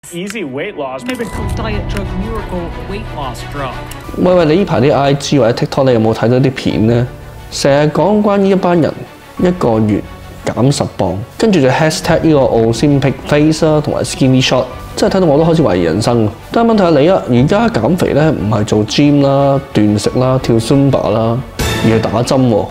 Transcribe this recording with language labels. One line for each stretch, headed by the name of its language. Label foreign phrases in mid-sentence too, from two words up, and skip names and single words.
English: easy weight loss. Maybe called diet drug miracle weight loss drug.
Cantonese: 喂，你呢排啲 IG 或者 TikTok 你有冇睇到啲片呢？成日講關於一班人一個月減10磅，跟住就 hashtag 呢個
English: Ozempic face
Cantonese: 啦，同埋 Skinny Shot，真係睇到我都開始懷疑人生。但係問題係你啊，而家減肥咧唔係做 gym 啦、斷食啦、跳 Zumba 啦，而係打針喎。